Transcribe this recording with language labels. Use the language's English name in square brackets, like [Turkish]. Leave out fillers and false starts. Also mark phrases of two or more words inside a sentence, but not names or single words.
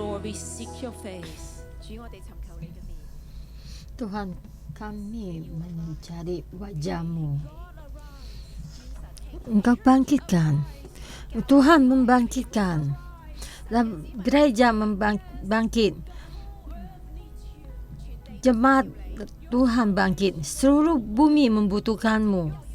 [English] We seek your face. [Cantonese] 主，我哋尋求你嘅面。 [Indonesian] Tuhan, kami mencari wajah-Mu. Engkau bangkitkan, Tuhan membangkitkan, dan gereja bangkit, jemaat Tuhan bangkit, seluruh bumi membutuhkan-Mu.